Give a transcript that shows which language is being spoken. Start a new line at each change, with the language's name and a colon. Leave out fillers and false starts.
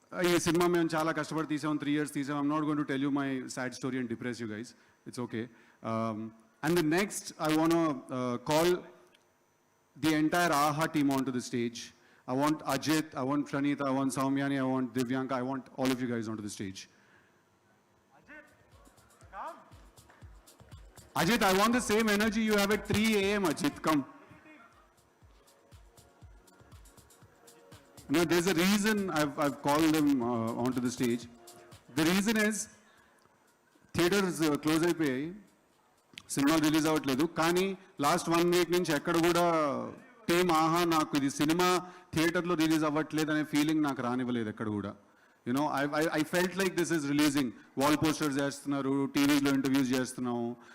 Telugu: ఈ సినిమా మేము చాలా కష్టపడి తీసాం, 3 years తీసాం.
English: I'm not going to tell you my sad story and depress you guys. It's okay. And the next, I want to call the entire AHA team onto the stage. I want Ajit, I want Pranita, I want Saumyani, I want Divyanka, I want all of you guys onto the stage. Ajit. Ajit, I want the same energy you have at 3 a.m. Ajit, come. No, there's a reason I've called them onto the stage. The reason is
Telugu: theatres close అయిపోయాయి, cinema release అవ్వట్లేదు. కానీ last 1 week నుంచి ఎక్కడ కూడా team ఆహా నాకు ఇది cinema థియేటర్లో రిలీజ్ అవ్వట్లేదు అనే ఫీలింగ్ నాకు రానివ్వలేదు ఎక్కడ కూడా.
English: You know I felt like this is releasing.
Telugu: Wall posters చేస్తున్నారు, టీవీలో ఇంటర్వ్యూస్ చేస్తున్నాము.